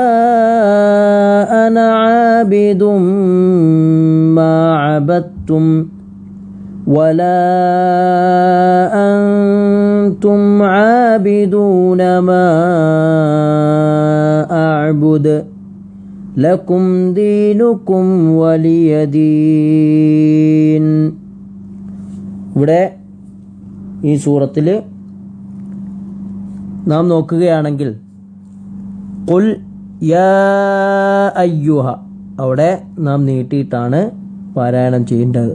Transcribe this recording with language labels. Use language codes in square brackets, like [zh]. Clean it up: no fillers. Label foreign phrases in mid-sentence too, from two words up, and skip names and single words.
[ar] أنا عابد ما عبدتم ولا أنتم عابدون ما أعبد لكم دينكم ولي دين. [ml] ഇവിടെ ഈ സൂറത്തിൽ നാം നോക്കുകയാണെങ്കിൽ [ar] قل يا أيها [ml] അവിടെ നാം നീട്ടിയിട്ടാണ് പാരായണം ചെയ്യേണ്ടത്.